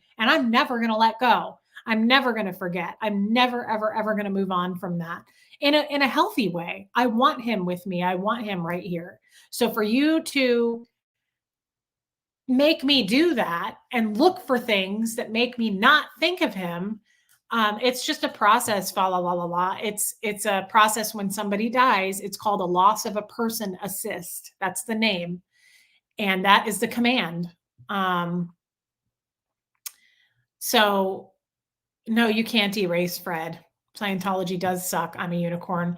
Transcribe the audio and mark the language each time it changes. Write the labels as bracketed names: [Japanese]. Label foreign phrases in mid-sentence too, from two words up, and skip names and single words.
[English] And I'm never going to let go. I'm never going to forget. I'm never, ever, ever going to move on from that in a healthy way. I want him with me. I want him right here. So for you to make me do that and look for things that make me not think of him, it's just a process. Fa la la la la. It's a process when somebody dies. It's called a loss of a person assist. That's the name, and that is the command. So no, you can't erase Fred. Scientology does suck. I'm a unicorn.